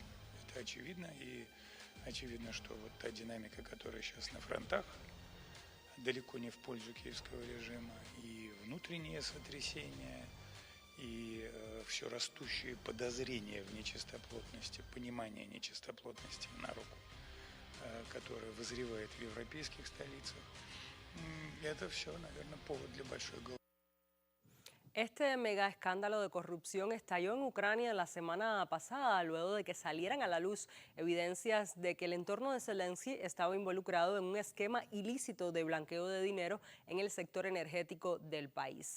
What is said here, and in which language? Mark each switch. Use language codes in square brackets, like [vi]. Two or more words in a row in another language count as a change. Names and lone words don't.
[ru] Это очевидно, и очевидно, что вот та динамика, которая сейчас на фронтах, далеко не в пользу киевского режима, и внутренние сотрясения, и все растущие подозрения в нечистоплотности, понимание нечистоплотности на руку, которое вызревает в европейских столицах, это все, наверное, повод для большой головы. [es] Este mega escándalo de corrupción estalló en Ucrania la semana pasada, luego de que salieran a la luz evidencias de que el entorno de Zelensky estaba involucrado en un esquema ilícito de blanqueo de dinero en el sector energético del país.